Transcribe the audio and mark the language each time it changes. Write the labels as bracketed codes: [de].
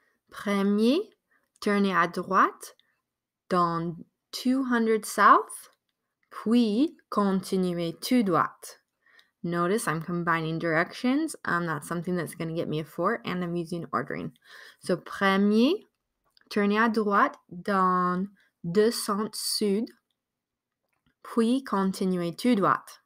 [fr] Premier, tournez à droite dans 200 South, puis continuez tout droit. [en] Notice I'm combining directions. That's something that's going to get me a 4, and I'm using ordering. [fr] So, premier, tournez à droite dans 200 Sud, puis continuez tout droit.